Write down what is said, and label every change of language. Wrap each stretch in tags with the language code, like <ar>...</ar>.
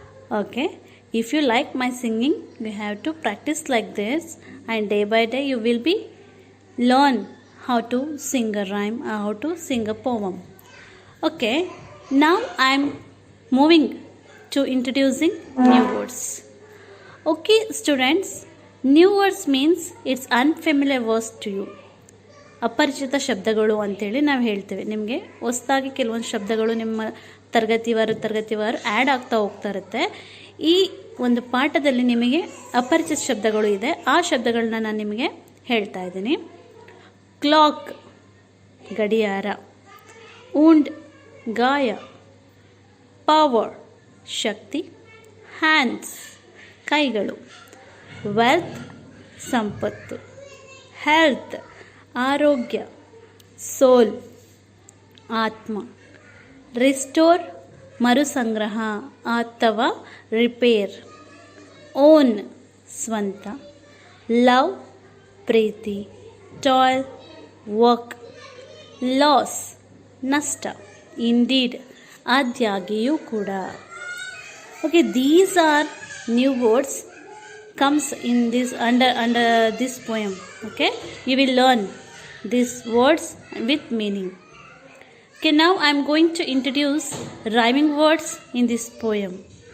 <en>Okay, if you like my singing, you have to practice like this, and day by day you will be learn how to sing a rhyme or how to sing a poem. Okay, now I am moving to introducing new words. Okay students, new words means it's unfamiliar words to you.</en> <kn>ಅಪರಿಚಿತ ಶಬ್ದಗಳು ಅಂತೇಳಿ ನಾವು ಹೇಳ್ತೇವೆ. ನಿಮಗೆ ಹೊಸದಾಗಿ ಕೆಲವೊಂದು ಶಬ್ದಗಳು ನಿಮ್ಮ ತರಗತಿವಾರು ಆ್ಯಡ್ ಆಗ್ತಾ ಹೋಗ್ತಾ ಇರುತ್ತೆ. ಈ ಒಂದು ಪಾಠದಲ್ಲಿ ನಿಮಗೆ ಅಪರಿಚಿತ ಶಬ್ದಗಳು ಇದೆ, ಆ ಶಬ್ದಗಳನ್ನ ನಾನು ನಿಮಗೆ ಹೇಳ್ತಾ ಇದ್ದೀನಿ. ಕ್ಲಾಕ್ ಗಡಿಯಾರ, ವುಂಡ್ ಗಾಯ, ಪವರ್ ಶಕ್ತಿ, ಹ್ಯಾಂಡ್ಸ್ ಕೈಗಳು, ವೆಲ್ತ್ ಸಂಪತ್ತು, ಹೆಲ್ತ್ ಆರೋಗ್ಯ, ಸೋಲ್ ಆತ್ಮ, ರಿಸ್ಟೋರ್ ಮರುಸಂಗ್ರಹ ಅಥವಾ ರಿಪೇರ್, ಓನ್ ಸ್ವಂತ, ಲವ್ ಪ್ರೀತಿ, ಟಾಯ್ಲ್ ವರ್ಕ್, ಲಾಸ್ ನಷ್ಟ, ಇಂಡೀಡ್ ಆದ್ಯಾಗಿಯೂ ಕೂಡ.</kn> <en>Okay, these are new words comes in this under this poem. Okay, you will learn these words with meaning. Okay, now I am going to introduce rhyming words in this poem.</en>